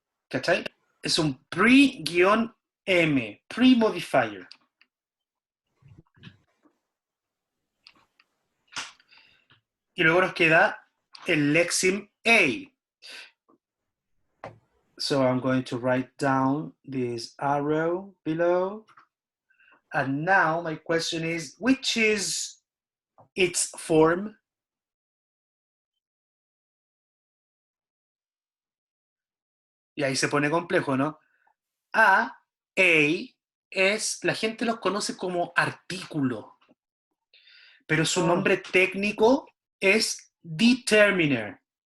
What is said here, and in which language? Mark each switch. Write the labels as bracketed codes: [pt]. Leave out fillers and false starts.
[es] ¿Cachai? Es un pre-m. Pre-modifier. Y luego nos queda el lexeme A. [en] So I'm going to write down this arrow below. And now my question is, which is its form? [es] Y ahí se pone complejo, ¿no? A es, la gente los conoce como artículo, pero su nombre técnico es determiner,